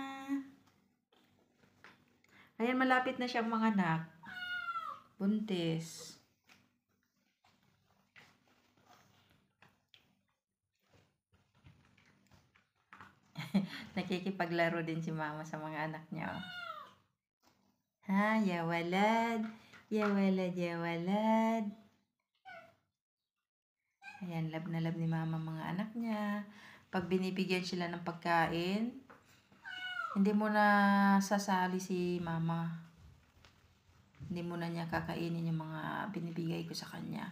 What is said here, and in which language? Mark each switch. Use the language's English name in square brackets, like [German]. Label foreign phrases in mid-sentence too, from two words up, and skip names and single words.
[Filipino] Ayan, malapit na siyang manganak. Buntis. Nakikipaglaro din si Mama sa mga anak niya. Oh. Ha, [Arabic] يا ولد. يا ولد يا ولد. [Filipino] Ayan, love na love ni Mama mga anak niya. Pag binibigyan sila ng pagkain, hindi mo na sasali si Mama. Hindi mo na niya kakainin yung mga binibigay ko sa kanya.